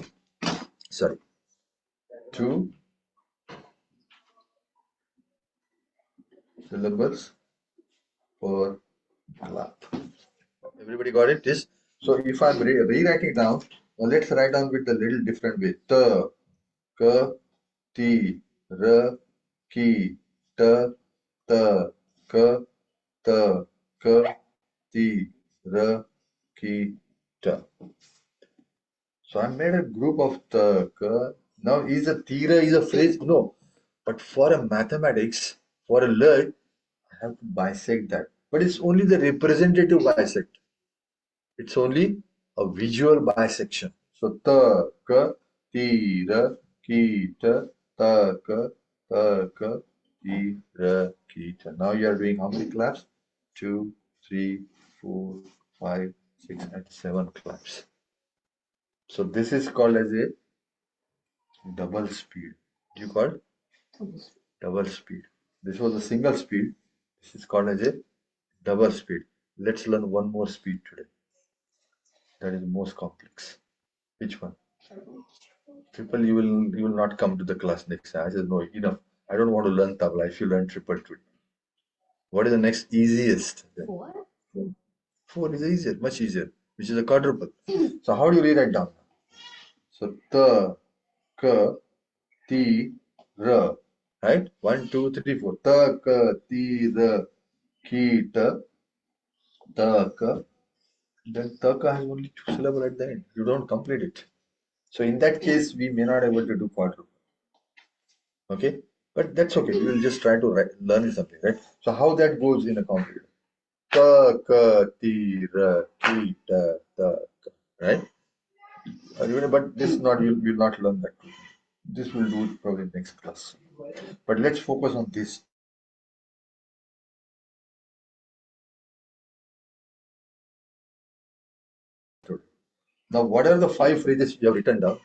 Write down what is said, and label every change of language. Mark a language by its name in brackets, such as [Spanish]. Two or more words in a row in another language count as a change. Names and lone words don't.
[English] Sorry. 2 syllables per clap. Everybody got it? This. So if I'm rewriting down, now let's write down with a little different way. Ta, ka, ti, ra, ki, ta, ka, ti, ra, ki, ta. So I made a group of ta, ka. Now is a tira is a phrase? No. But for a mathematics, for a learn, I have to bisect that. But it's only the representative bisect. It's only a visual bisection. So ta, ka, ti, ra, ki, ta, ka, ti, ra, ki, ta. Now you are doing how many claps? 2, 3, 4, 5, 6, and 7 claps. So this is called as a double speed. Do you call it? Double speed. This was a single speed. This is called as a double speed. Let's learn one more speed today. That is most complex. Which one? Triple, you will not come to the class next time. I said no, enough. I don't want to learn tabla. If you learn triple today. What is the next easiest? 4. 4 is easier, much easier, which is a quadruple. So how do you write down? So ta, ka, ti, ra. Right? 1, 2, 3, 4. Ta, ka, ti, ra, ki, ta, ka. Then ta, ka has only 2 syllables at the end. You don't complete it. So in that case, we may not able to do quadruple. Okay, but that's okay. We will just try to learn something, right? So how that goes in a computer? Ka, ka, ti, ra, ki, ta, ka, right? But this not you'll not learn that. This will do it probably next class. But let's focus on this. Now, what are the 5 phrases you have written down?